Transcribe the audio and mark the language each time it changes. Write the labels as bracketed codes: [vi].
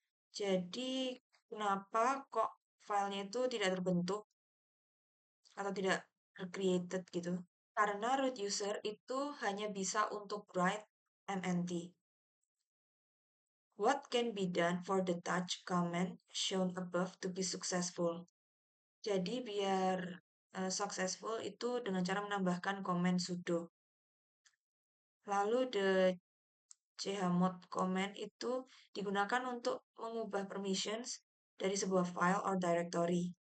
[id] Jadi kenapa kok filenya itu tidak terbentuk atau tidak created gitu? Karena root user itu hanya bisa untuk write mnt. [en] What can be done for the touch command shown above to be successful? [id] Jadi biar successful itu dengan cara menambahkan komen sudo. Lalu [en] the chmod command [id] itu digunakan untuk mengubah permissions dari sebuah file [en] or directory.